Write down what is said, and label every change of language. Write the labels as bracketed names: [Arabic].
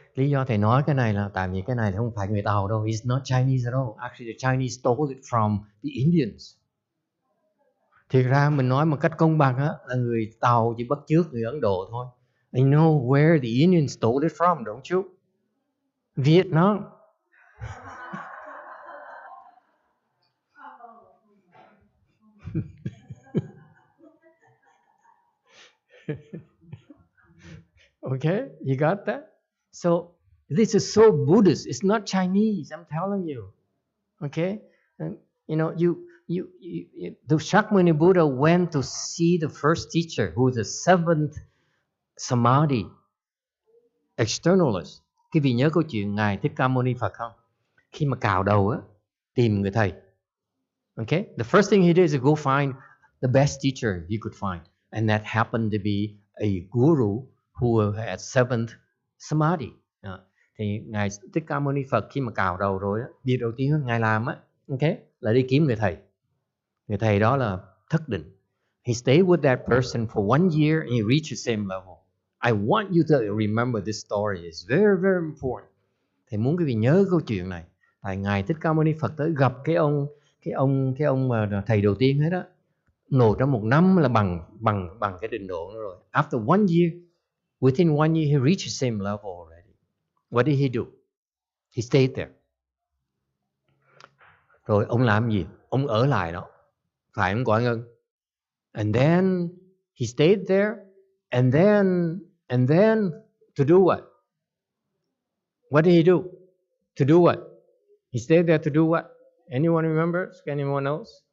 [Vietnamese] Lý do thầy nói cái này là tại vì cái này không phải người Tàu đâu. [English] It's not Chinese at all. Actually, the Chinese stole it from the Indians. [Vietnamese] Thiệt ra mình nói một cách công bằng á, là người Tàu chỉ bắt chước người Ấn Độ thôi. [English] I know where the Indians stole it from, don't you? Vietnam. Okay, you got that? So this is so Buddhist. It's not Chinese. I'm telling you. Okay, and the Shakyamuni Buddha went to see the first teacher, who is the seventh Samadhi externalist. [Vietnamese] Quý vị nhớ câu chuyện ngài Thích Ca Mâu Ni Phật không? Khi mà cạo đầu á, tìm người thầy. [English] Okay, the first thing he did is go find the best teacher he could find, and that happened to be a guru who had seventh Samadhi. [Vietnamese] Thì ngài Thích Ca Mâu Ni Phật khi mà cạo đầu rồi á, việc đầu tiên ngài làm á, okay, là đi kiếm người thầy. Người thầy đó là Thất Định. [English] He stayed with that person for 1 year and he reached the same level. I want you to remember this story. It's very, very important. [Vietnamese] Thầy muốn quý vị nhớ câu chuyện này. Tại ngài Thích Ca Mâu Ni Phật tới gặp cái ông mà thầy đầu tiên hết đó. Nổi trong 1 năm là bằng cái trình độ đó rồi. [English] After 1 year, within 1 year, he reached the same level already. What did he do? He stayed there. [Vietnamese] Rồi ông làm gì? Ông ở lại đó. Phải không Quảng Ngân? [English] And then he stayed there, and then to do what? What did he do? To do what? He stayed there to do what? Anyone remembers? Anyone else?